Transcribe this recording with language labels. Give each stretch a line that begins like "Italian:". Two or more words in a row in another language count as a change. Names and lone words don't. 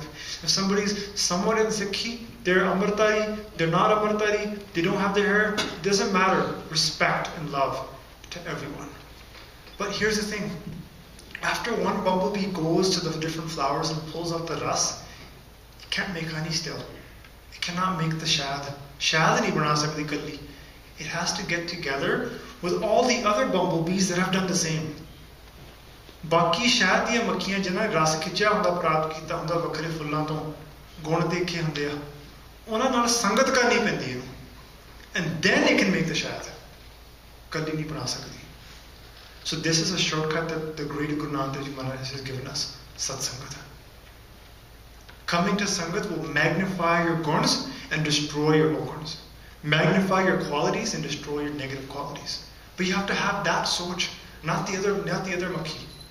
English: If somebody's somewhat in Sikhi, they're Amritari, they're not Amritari, they don't have their hair, it doesn't matter. Respect and love to everyone. But here's the thing, after one bumblebee goes to the different flowers and pulls out the ras, it can't make honey still. It cannot make the shad.
Punjabi: ਸ਼ਹਿਦ ਨਹੀਂ ਬਣਾ ਸਕਦੀ ਕੱਲੀ.
English: It has to get together with all the other bumblebees that have done the same.
Punjabi: ਬਾਕੀ ਸ਼ਾਇਦ ਦੀਆਂ ਮੱਖੀਆਂ ਜਿਨ੍ਹਾਂ ਰਸ ਖਿੱਚਿਆ ਹੁੰਦਾ ਪ੍ਰਾਪਤ ਕੀਤਾ ਹੁੰਦਾ ਵੱਖਰੇ ਫੁੱਲਾਂ ਤੋਂ ਗੁਣ ਦੇਖੇ ਹੁੰਦੇ ਆ ਉਨ੍ਹਾਂ ਨਾਲ ਸੰਗਤ ਕਰਨੀ ਪੈਂਦੀ ਹੈ
English: and then it can make the shahad
Punjabi: ਕਦੀ ਨਹੀਂ ਬਣਾ ਸਕਦੀ.
English: So this is a shortcut that the great Guru Nanak Dev Ji Maharaj has given us, Satsangat. Coming to Sangat will magnify your guns and destroy your aguns, magnify your qualities and destroy your negative qualities. But you have to have that soch, not the other makhi.